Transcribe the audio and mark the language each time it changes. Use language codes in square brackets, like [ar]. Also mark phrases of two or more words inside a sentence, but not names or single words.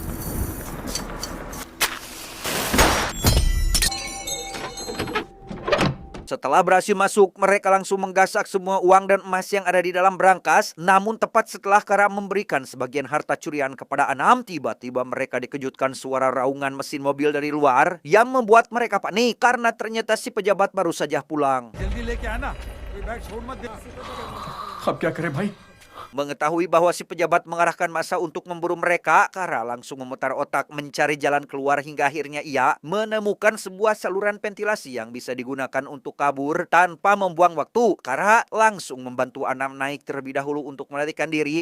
[id] Setelah berhasil masuk, mereka langsung menggasak semua uang dan emas yang ada di dalam berangkas. Namun tepat setelah Kara memberikan sebagian harta curian kepada Anam, tiba-tiba mereka dikejutkan suara raungan mesin mobil dari luar yang membuat mereka panik karena ternyata si pejabat baru saja pulang. [hi] अब क्या करें भाई? [id] Mengetahui bahwa si pejabat mengarahkan massa untuk memburu mereka, Kara langsung memutar otak mencari jalan keluar hingga akhirnya ia menemukan sebuah saluran ventilasi yang bisa digunakan untuk kabur. Tanpa membuang waktu, Kara langsung membantu Anam naik terlebih dahulu untuk melarikan diri.